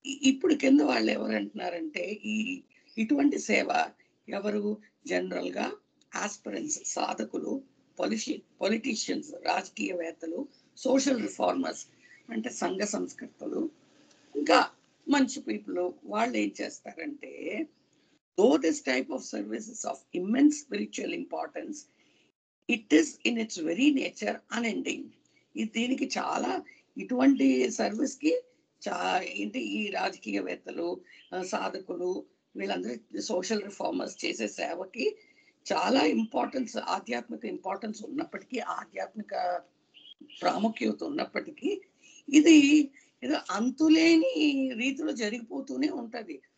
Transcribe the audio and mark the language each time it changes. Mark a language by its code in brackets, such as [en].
[te] ఇప్పుడు కింద వాళ్ళు ఎవరు అంటున్నారంటే ఇటువంటి సేవ ఎవరు జనరల్గా ఆస్పిరెంట్స్, సాధకులు, పొలిటీషియన్స్, రాజకీయవేత్తలు, సోషల్ రిఫార్మర్స్ అంటే సంఘ సంస్కర్తలు, ఇంకా మంచి పీపుల్. వాళ్ళు ఏం చేస్తారంటే, [en] though this type of service is of immense spiritual importance, it is in its very nature unending. [te] దీనికి చాలా, ఇటువంటి సర్వీస్కి ఏంటి, ఈ రాజకీయవేత్తలు, సాధకులు, వీళ్ళందరూ సోషల్ రిఫార్మర్స్ చేసే సేవకి చాలా ఇంపార్టెన్స్, ఆధ్యాత్మిక ఇంపార్టెన్స్ ఉన్నప్పటికీ, ఆధ్యాత్మిక ప్రాముఖ్యత ఉన్నప్పటికీ ఇది ఏదో అంతులేని రీతిలో జరిగిపోతూనే ఉంటుంది.